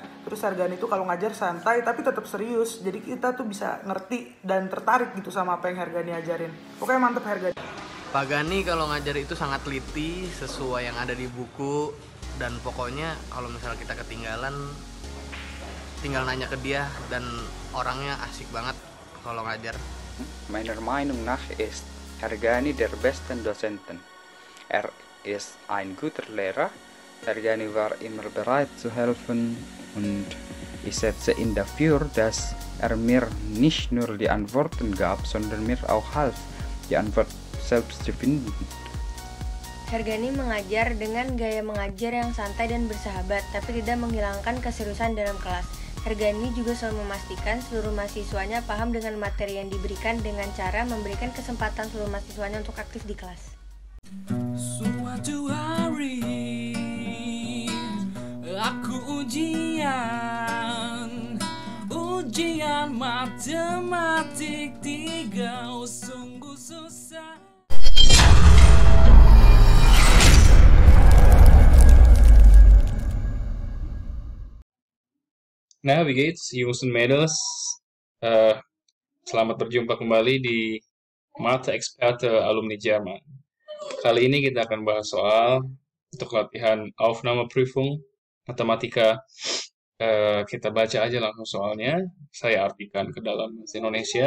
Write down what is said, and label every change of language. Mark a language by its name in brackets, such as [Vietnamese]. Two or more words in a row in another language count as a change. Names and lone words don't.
[Indonesian] Terus Ergani itu kalau ngajar santai tapi tetap serius. Jadi kita tuh bisa ngerti dan tertarik gitu sama apa yang Ergani ajarin. Pokoknya mantep Ergani. Pak Gani kalau ngajar itu sangat teliti sesuai yang ada di buku, dan pokoknya kalau misalnya kita ketinggalan tinggal nanya ke dia, dan orangnya asik banget kalau ngajar. [German] Meiner Meinung nach ist Herr Gani der besten Dozenten. Er ist ein guter Lehrer. Herr Gani war immer bereit zu helfen und ich setze ihn dafür, dass er mir nicht nur die Antworten gab, sondern mir auch half, die Antwort selbst zu finden. [Indonesian] Herr Gani mengajar dengan gaya mengajar yang santai dan bersahabat, tapi tidak menghilangkan keseriusan dalam kelas. Herr Gani juga selalu memastikan seluruh mahasiswanya paham dengan materi yang diberikan dengan cara memberikan kesempatan seluruh mahasiswanya untuk aktif di kelas. Suatu hari aku ujian matematik 3 sungguh susah. Nah, [German] wie geht's, Jungs und Mädels? [Indonesian] Selamat berjumpa kembali di Mathe-Experte Alumni Jerman. Kali ini kita akan bahas soal untuk latihan Aufnahmeprüfung Matematika. Kita baca aja langsung soalnya. Saya artikan ke dalam bahasa Indonesia.